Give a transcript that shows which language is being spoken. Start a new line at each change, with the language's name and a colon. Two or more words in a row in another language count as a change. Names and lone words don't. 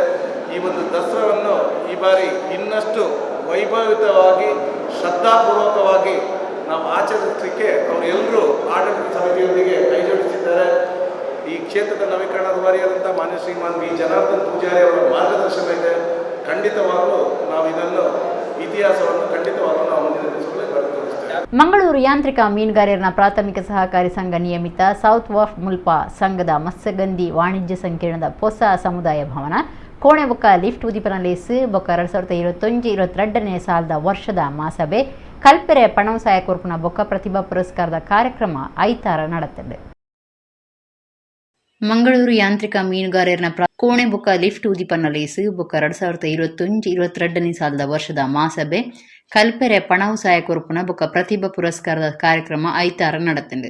Kannada: ಈ ಒಂದು ದಸರಾವನ್ನು ಈ ಬಾರಿ ಇನ್ನಷ್ಟು ವೈಭವಿತವಾಗಿ ಶ್ರದ್ಧಾಪೂರ್ವಕವಾಗಿ ನಾವು ಆಚರಿಸಲಿಕ್ಕೆ ಅವರೆಲ್ಲರೂ ಆಡಳಿತ ಸಮಿತಿಯೊಂದಿಗೆ ಕೈ ಜೋಡಿಸಿದ್ದಾರೆ. ಈ ಕ್ಷೇತ್ರದ ನವೀಕರಣ ರೂವಾರಿಯಾದಂಥ ಮಾನ್ಯ ಶ್ರೀಮಾನ್ ಬಿ ಜನಾರ್ದನ್ ಪೂಜಾರಿ ಅವರ ಮಾರ್ಗದರ್ಶನ ಇದೆ. ಖಂಡಿತವಾಗಲೂ ನಾವು ಇದನ್ನು ಇತಿಹಾಸವನ್ನು ಖಂಡಿತವಾಗಲೂ ನಾವು ಮುಂದಿನ ದಿವಸಗಳಲ್ಲಿ ಬರೆದುಕೊಳ್ತೇವೆ.
Tulu: ಮಂಗಳೂರು ಯಾಂತ್ರಿಕ ಮೀನುಗಾರರ ಪ್ರಾಥಮಿಕ ಸಹಕಾರಿ ಸಂಘ ನಿಯಮಿತ ಸೌತ್ ವಾಫ್ ಮುಲ್ಪ ಸಂಘದ ಮತ್ಸ್ಯಗಂಧಿ ವಾಣಿಜ್ಯ ಸಂಕೀರ್ಣದ ಹೊಸ ಸಮುದಾಯ ಭವನ ಕೋಣೆ ಬೊಕ್ಕ ಲಿಫ್ಟ್ ಉದಿಪನಲೇಸು ಬೊಕ್ಕ 2021-22ನೇ ಸಾಲದ ವರ್ಷದ ಮಾಸಭೆ ಕಲ್ಪೆರೆ ಪಣವಸಾಯ ಕೊರ್ಪುನ ಬೊಕ್ಕ ಪ್ರತಿಭಾ ಪುರಸ್ಕಾರದ ಕಾರ್ಯಕ್ರಮ ಐತಾರ ನಡೆದಿದೆ. ಮಂಗಳೂರು ಯಾಂತ್ರಿಕ ಮೀನುಗಾರರ ಕೋಣೆ ಬೊಕ್ಕ ಲಿಫ್ಟ್ ಉದಿಪನಲೇಸು ಬೊಕ್ಕ 2021-22ನೇ ಸಾಲದ ವರ್ಷದ ಮಾಸಭೆ ಕಲ್ಪೆರೆ ಪಣವಸಾಯ ಕೊರ್ಪುನ ಬೊಕ್ಕ ಪ್ರತಿಭಾ ಪುರಸ್ಕಾರದ ಕಾರ್ಯಕ್ರಮ ಐತಾರ ನಡೆದಿದೆ.